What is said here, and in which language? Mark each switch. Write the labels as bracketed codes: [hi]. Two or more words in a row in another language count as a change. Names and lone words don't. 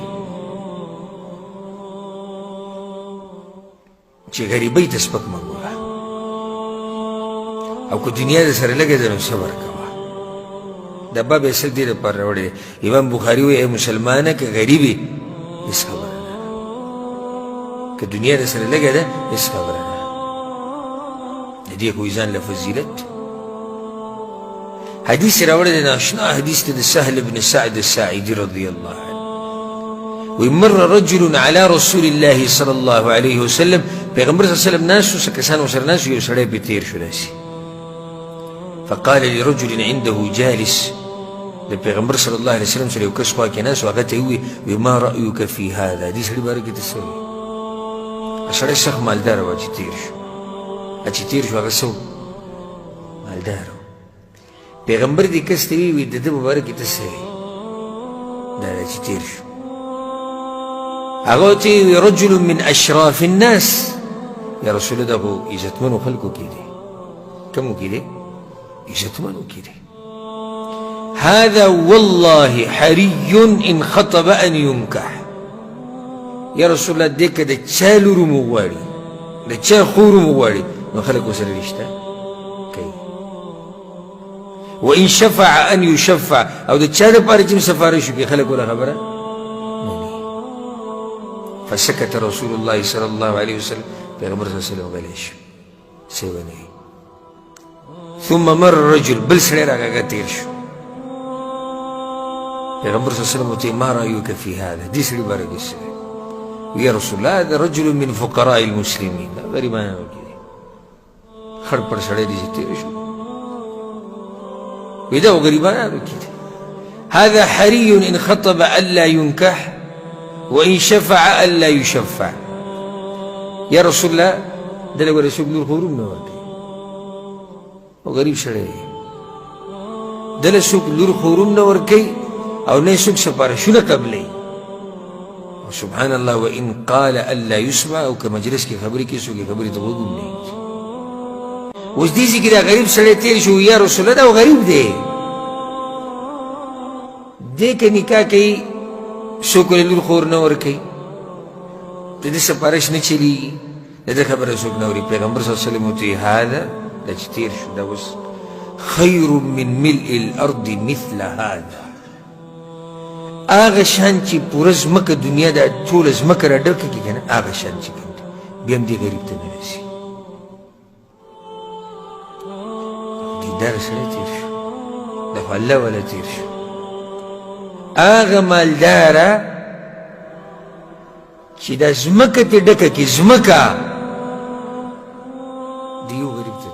[ps] چې غریبۍ ته سپک مه ګوره او که دنیا در سره لګې ده نو صبر کوه دا باب یې څه دې دپاره راوړی دی امام بخاري وایي ای مسلمانه که غریب یې هېڅ خبره نه که دنیا در سره لګې ده هېڅ خبره نه د دې خو ځان له فضیلت حدیث راوړی دی ناشنا حدیث دی د سهل بن سعد الساعدي [ar] رضی الله عنه ومر رجل على رسول الله صلى الله عليه وسلم [ps] پیغمبر [ar] صلی الله علیه وسلم [ps] ناسو څه کسان ورسره ناسو یو سړی پرې تېر شو داسې [ar] فقال لرجل عنده جالس [ps] د پیغمبر [ar] صلی الله علیه وسلم [ps] سره یو کس خوا کې ناست و هغه ته یې وویل [ar] ما رأیک فی هذا [ps] دې سړي باره کې ته څه وایې سړی سخت مالداره وه چې تېر شو چې تېر شو هغه څه مالداره و پیغمبر دې کس ته ویل د ده په باره کې ته څه وایې دا ده چې تېر شو هغه ورته ویل [ar] رجل من اشراف الناس یا رسول الله [ps] دا خو عزتمنو خلکو کې دی کومو کې دی عزتمنو کې دی [ar] هذا والله حري ان خطب ان ينكح یا رسول الله [ps] دې که د چا لور مو غواړي د چا خور مو غواړي نو خلک ورسره رشته کوي [ar] وان شفع ان يشفع [ps] او د چا دپاره چې سفارش وکړي خلک وله خبره [ar] فسكت رسول الله صلى الله عليه وسلم [ps] پیغمبر [ar] صلی الله علیه وسلم [ps] غلی شو څه ونه [ar] ثم مر رجل [ps] بل سړی راکاږه تېر شو پیغمبر [ar] صلی الله علیه وسلم [ps] ورته [ar] ما رأیک فی هذا [ps] دې سړي باره کې څه وی [ar] یا رسول الله هذا رجل من فقراء المسلمین [ps] دا غریبانو کې دی خړ پړ سړی دی چې تېر شو وی دا غریبانو کې دی [ar] هذا حري ان خطب الا ينكح وإن شفع ألا يشفع يا رسول الله دل [ps] ګوره څوک لور خو روم نه ورکوي او غریب سړی دی دله څوک لور خو روم نه ورکوي او نه څوک سفارشونه قبلوي [ar] سبحان الله وإن قال ألا يسمع [ps] او که مجلس کې خبرې کوي څوک یې خبرې ته غوږ هم نه ایږدي اوس دې ځای کې دا غریب سړی تېر شو یا رسول الله دا غریب دی دې که نکاح کوي څوک ولې لور خور نه ورکوي د دې سفارش نه چلېږي د ده خبره څوک نه اوري پیغمبر [ar] صلی الله علیه وسلم [ps] ورته هذا دا چې تېر شو دا اوس [ar] خیر من ملء الارض مثل هذا [ps] هغه شان چې پوره ځمکه دنیا دا ټوله ځمکه را ډکه کړي که نه هغه شان چې کوم دی بیا هم دې غریب ته نه رسي دینداره سړی تېر شو دا خو الله والا تېر شو هغه مالداره چې دا ځمکه ترې ډکه کړي ځمکه د یو غریب